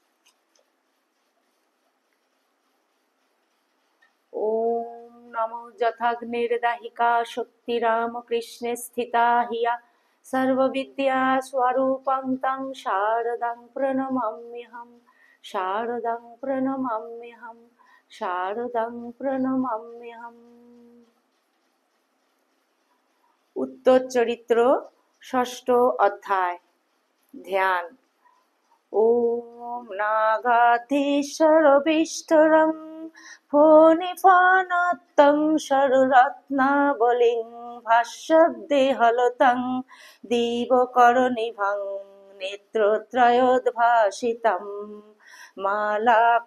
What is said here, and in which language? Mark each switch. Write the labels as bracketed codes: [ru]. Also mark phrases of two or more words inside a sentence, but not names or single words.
[sa] ওম নমো যথাগ্নির্দাহিকা শক্তিরাম কৃষ্ণে স্থিতা হিয়া সর্ববিদ্যা স্বরূপং তং শারদাং প্রণমাম্যহম, শারদাং প্রণমাম্যহম, শারদাং প্রণমাম্যহম। [bn] উত্তর চরিত্র ষষ্ঠ অধ্যায়। ধ্যান। [sa] ওম নাগাধীশ্বরবিষ্টরং ফণিফণত্বং সররত্নাবলিং ভাস্বদেহলতং দিবকরনিভং নেত্রত্রয়োদ্ভাসিতং মালা